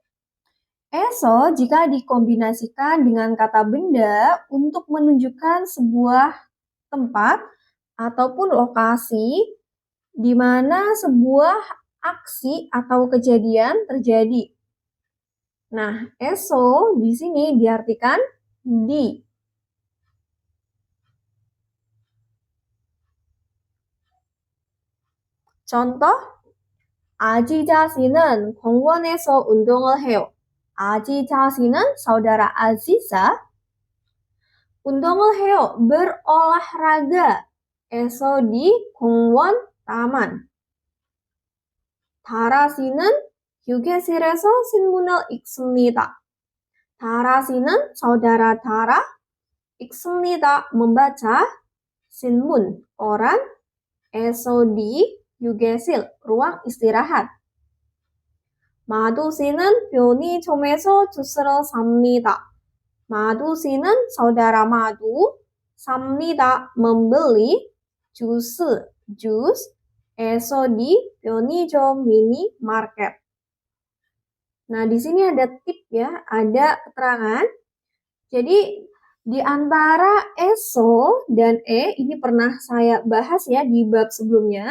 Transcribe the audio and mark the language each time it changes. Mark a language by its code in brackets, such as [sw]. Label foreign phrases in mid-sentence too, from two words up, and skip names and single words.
[id] Eso jika dikombinasikan dengan kata benda untuk menunjukkan sebuah tempat ataupun lokasi di mana sebuah aksi atau kejadian terjadi. Nah, eso di sini diartikan di. Contoh, [ko] 아지자 씨는 공원에서 운동을 해요. 아지자 씨는 [id] saudara Aziza [ko] 운동을 해요. [id] berolahraga. eso di 공원 taman. [ko] 다라 씨는 휴게실에서 신문을 읽습니다. 다라 씨는 [id] saudara Tara [ko] 읽습니다. [id] membaca 신문 koran. eso di 휴게실 ruang istirahat. [ko] 마두 씨는 편의점에서 주스를 삽니다. 마두 씨는 [id] saudara Madu [ko] 삽니다. [id] membeli jus. eso di 편의점 minimarket. Nah, di sini ada tip ya, ada keterangan. Jadi di antara eso dan ini pernah saya bahas ya di bab sebelumnya.